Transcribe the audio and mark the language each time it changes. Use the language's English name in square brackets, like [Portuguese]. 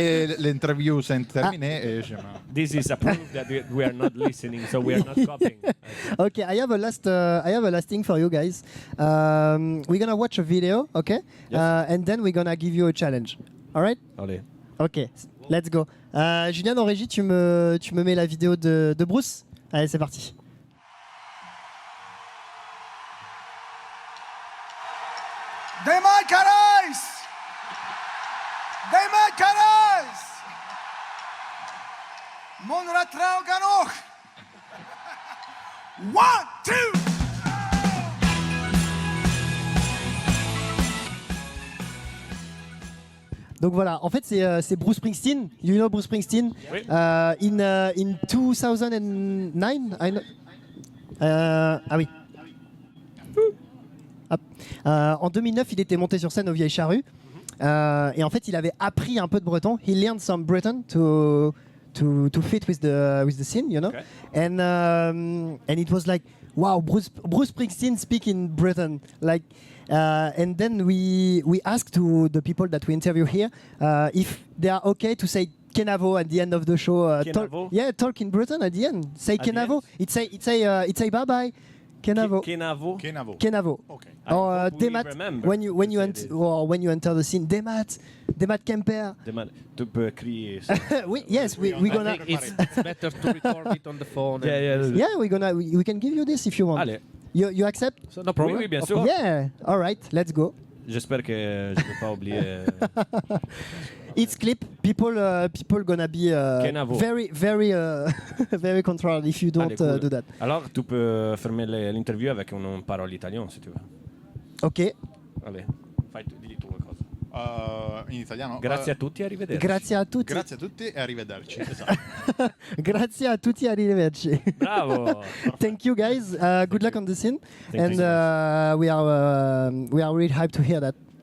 [French] et l'interview s'est terminée et je [English] This is a proof that we are not listening, so we are not copying. Okay, I have a last thing for you guys. We're gonna watch a video, okay? Yes. And then we're gonna give you a challenge. All right? [French] Allez. [English] Ok, let's go. [French] Julien en régie, tu me mets la vidéo de Bruce. Allez, c'est parti. Demai Carais! Demai Carais! Monratrao Ganoch! 1, 2! Donc voilà, en fait c'est Bruce Springsteen. [English] You know Bruce Springsteen? [French] Oui. [English] In 2009, [French] ah oui. Hop. En 2009, il était monté sur scène aux Vieilles Charrues. Et en fait, il avait appris un peu de breton. [English] He learned some Breton to fit with the scene, you know. Okay. And it was like, wow, Bruce Springsteen speak in Breton, like. And then we asked to the people that we interview here if they are okay to say Kenavo at the end of the show. Kenavo? Talk in Breton at the end. Say At the Kenavo. It say bye bye. Kenavo. Kenavo. Kenavo. Okay. Or hope we Demat remember when you to say this. when you enter the scene. Demat Kemper. [French] Tu peux crier. ça. [English] Yes, we gonna. I think it's better to record it on the phone. Yeah, we can give you this if you want. [French] Allez. [English] You accept? So no problem. [French] Oui, oui, bien sûr. [English] Yeah. All right, let's go. [French] J'espère que je ne peux pas oublier. [English] It's clip. People gonna be Kenavo. very very controlled if you don't [French] Allez, cool. [English] do that. [French] Alors, tu peux fermer l'interview avec une parole italienne, si tu veux. Ok. [Italian] Allez, fai tu, digli tu qualcosa. in italiano. Grazie a tutti e arrivederci. Grazie a tutti. Grazie a tutti e arrivederci. Esatto. Grazie a tutti, arrivederci. Bravo. [English] Thank you guys. Good luck on the scene. Thank And you. we are really hyped to hear that.